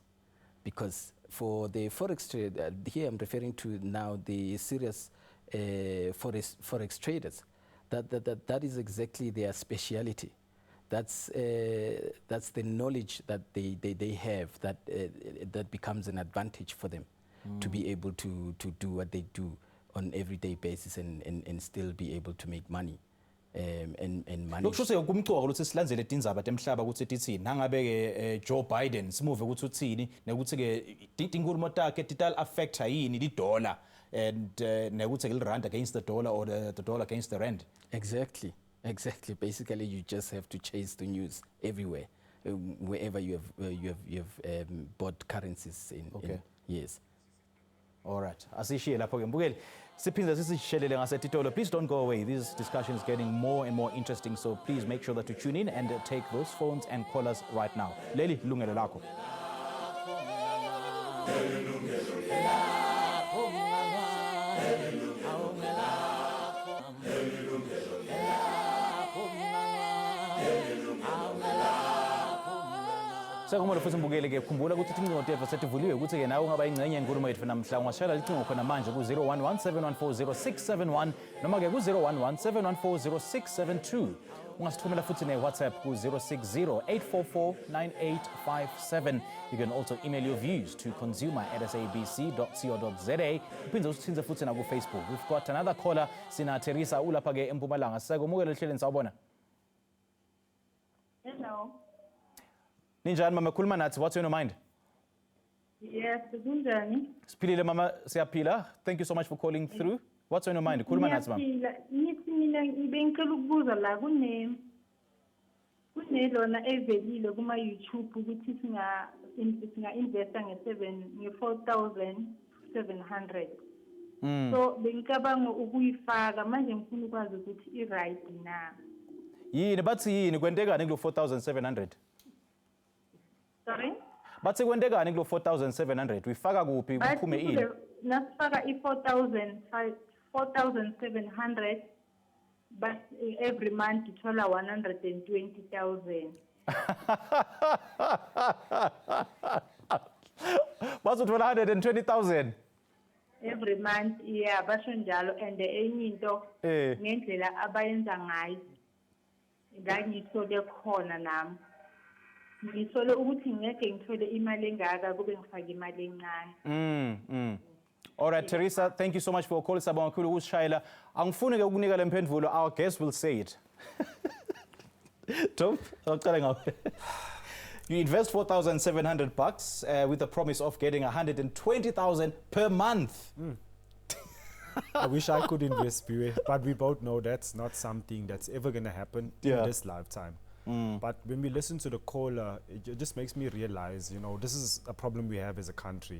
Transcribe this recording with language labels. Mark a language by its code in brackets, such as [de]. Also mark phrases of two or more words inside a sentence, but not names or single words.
[en] Because for the forex trade, here I'm referring to now the serious forex traders, that is exactly their speciality. That's the knowledge that they have, that becomes an advantage for them to be able to do what they do on everyday basis, and still be able to make money. And money. [ss] Lokusho kumcoka ukuthi silandzele tindzaba temhlaba ukuthi tithi nangabe Joe Biden simuve ukuthi uthini, nekuthi ke tinkhulumo takhe tital affect yini li dollar, and nekuthi ke [en] rand against the dollar, or the dollar against the rand. Exactly. Basically, you just have to chase the news everywhere, wherever you have bought currencies in. Okay. Yes. All right. [ss] Asishiye lapho ke mbukeli. Siphinda sisishelele ngasetitolo. [en] Please don't go away. This discussion is getting more and more interesting, so please make sure that you tune in and take those phones and call us right now. [ss] Leli Yilungelo Lakho. Sekumele futhi mbukele ke khumbula ukuthi icingo tethu setivuliwe ukuthi ke nawe ungaba ingcenye yenkulumo yethu namhla ungashayela icingo khona manje ku 0117140671 noma ke ku 0117140672. Ungasithumela futhi ne WhatsApp ku 060-844-9857. [en] You can also email your views to consumer@sabc.co.za. [ss] Uphinde usithinze futhi na ku Facebook. [en] We've got another caller, [ss] sina Teresa ulapha ke eMpumalanga. Sekumukele ehleleni sawubona. [en] Hello. [ss] Ninjani mama, khuluma nathi, [en] what's on your mind? Yes, [zu] kunjani? [ss] Siphilile mama, siyaphila. [en] Thank you so much for calling through. What's on your mind? [ss] Khuluma nathi mama. [zu] Ngithi mina ngibengicela ukubuza la kunelona evelile kuma YouTube ukuthi singa investa nge4,700. So bengicabanga ukuyifaka manje ngifuna ukwazi ukuthi i-right na. Yini bathi yini kwentekani kulo 4700? Sorry? Bathi kwentekani kulo 4700? Uyifaka kuphi kuphume ini? Nasifaka i-4,700 but [en] every month [zu] ithola 120,000. Bathi uthola 120,000? [en] Every month, yeah, [zu] basho njalo, and enye into ngendlela abayenza ngayo ngangithole khona nami ngithole ukuthi ngeke ngithole imali engaka kube ngifaka imali encane. [en] All right, Teresa, thank you so much for calling. [ss] Sabonga kakhulu ukushayela. Angifuni ke ukunika le mphendvulo. [en] Our guest will say it. Tom, [ss] awucala ngawe. [en] You invest $4,700 with the promise of getting 120,000 per month. I wish I could invest, Piwe, but we both know that's not something that's ever going to happen in this lifetime. But when we listen to the caller, it just makes me realize, you know, this is a problem we have as a country.